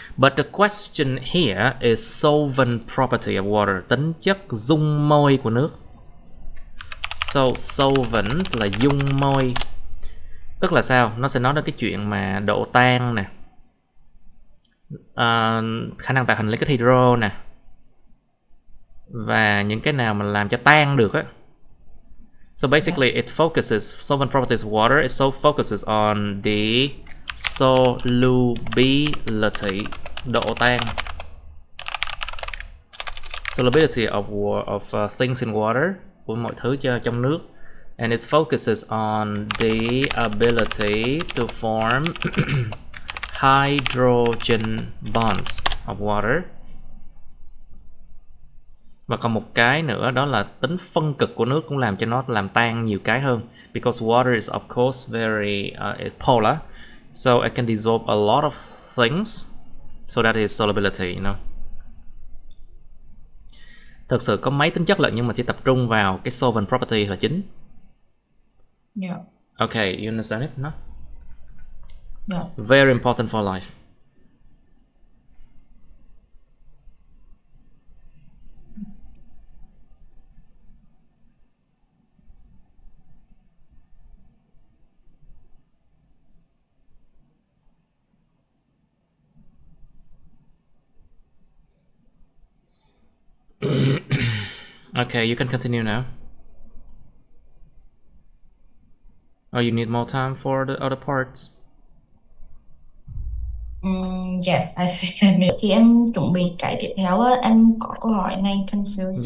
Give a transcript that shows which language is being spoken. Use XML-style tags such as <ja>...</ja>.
<en>But the question here is solvent property of water,</en> <vi>tính chất dung môi của nước. So solvent là dung môi. Tức là sao? Nó sẽ nói đến cái chuyện mà độ tan nè, khả năng tạo thành liên kết hydro nè, và những cái nào mà làm cho tan được á.</vi> <en>So basically it focuses, solvent properties of water, it focuses on the solubility,</en> <vi>độ tan,</vi> <en>solubility of things in water,</en> <vi>của mọi thứ trong nước.</vi> <en>And it focuses on the ability to form hydrogen bonds of water</en> <vi>Và còn một cái nữa đó là tính phân cực của nước cũng làm cho nó làm tan nhiều cái hơn.</vi> <en>Because water is of course very polar, so it can dissolve a lot of things. So that is solubility, you know.</en> <vi>Thực sự có mấy tính chất lận nhưng mà chỉ tập trung vào cái solvent property là chính.</vi> <en>Yeah. Okay, you understand it, no? Yeah. Very important for life. Okay, you can continue now. Or you need more time for the other parts? Yes, I think I need.</en> <vi>Khi em chuẩn bị cái tiếp theo á, em có câu hỏi này confused.</vi>